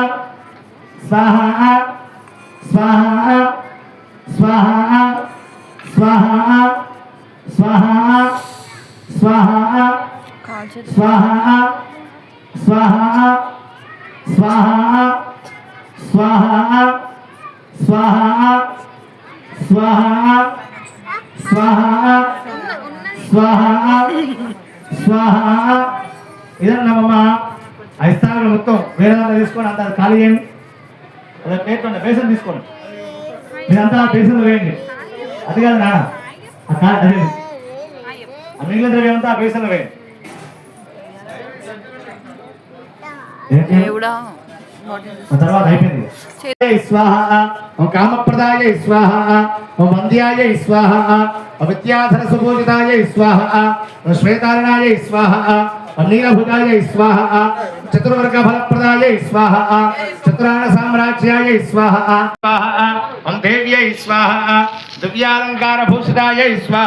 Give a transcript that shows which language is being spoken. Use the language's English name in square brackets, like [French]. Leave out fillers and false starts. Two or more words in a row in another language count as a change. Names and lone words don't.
[Sanskrit] स्वाहा स्वाहा स्वाहा स्वाहा स्वाहा स्वाहा स्वाहा स्वाहा स्वाहा स्वाहा स्वाहा स्वाहा स्वाहा स्वाहा स्वाहा इधर नमः [Telugu] ఐస్తాను మొత్తం వేరే తీసుకొని అంత ఖాళీ చేయండి అదే పేరుండే బేసన్ తీసుకోండి మీరంతా బేసన్లో వేయండి అది కాదు నాన్న అదే మిగిలిన ద్రవ్యమంతా బేసన్లో వేయండి తర్వాత అయిపోయింది స్వాహ ఓం కామప్రదాయ స్వాహ ఓం వంద్యాయ స్వాహ ఓం విద్యాధర సుపూజితాయ స్వాహ ఓం శ్వేతారణాయ స్వాహ ఓం నీలభుజాయ స్వాహ చతుర్వర్గ ఫలప్రదాయ స్వాహ చతురాణ సామ్రాజ్యాయ స్వాహ ఓం దేవ్యై స్వాహ దివ్యాలంకార భూషితాయ స్వాహ